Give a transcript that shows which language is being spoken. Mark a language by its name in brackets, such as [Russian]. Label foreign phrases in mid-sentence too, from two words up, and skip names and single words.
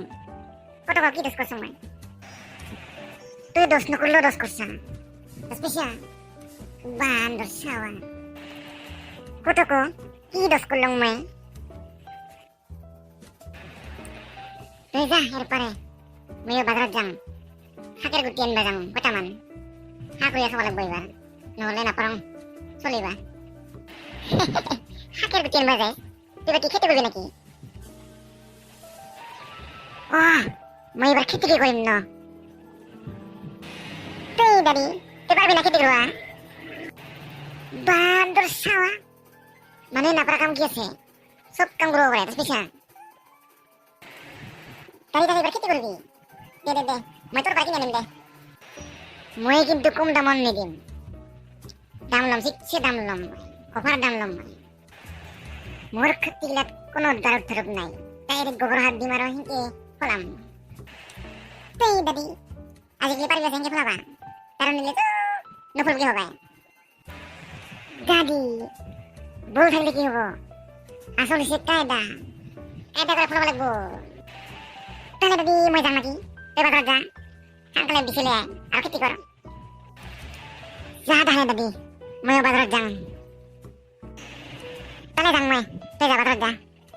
[Rangpuri] কত কি দোষ করছ? তুই দোষ না করলেও দোষ করছ, বুঝছা? বান্দর ছাওয়া, কত কি দোষ করলাম মই? তুই যা, এরপরে ময়ও বাজারত যাম, শাকের গুটি আনবা যাম, কটামান শাক হইয়া খাব লাগবো এবার, নহলে নাপারং চলিবা। শাকের গুটি আনবা যায়, তুই এবার কি খেতে করবি নাকি? ও মই এবার খেতে কি করিম ন? তুই দাদি তুই পারবি না খেতে করবা? বান্দর ছাওয়া, মানে না পারা কাম কি আছে? সব কাম করবো পারে, বুঝছা? দাদি দাদি এবার খেতে করবি? দে দে দে, মই তোর বাড়ি কিনে নিম দে। মই কিন্তু কম দাম নিদিম, দাম লম, শিখছে দাম লম, অফার দাম লম। মোর খেতিগিলাত কোনো দারক ধরক নাই, ডাইরেক্ট গোবর হাত দিম আর হিংকে ফলাম। তুই দাদি আজকে পারবি হিংকে ফলাবা? কারণ নিলে তো নফল কি হবে? দাদি বল থাকলে কি হবো? আসল সে কায়দা, কায়দা করে ফলাবা লাগবো। তাহলে দাদি মই যাম নাকি? তুই বাজার যা, আঙ্কেলের দিছিলে আর খেতে কর। যা তাহলে দাদি, ময়ও বাজারত যাম। তাহলে যাম মই, তুই যা বাজারত যা।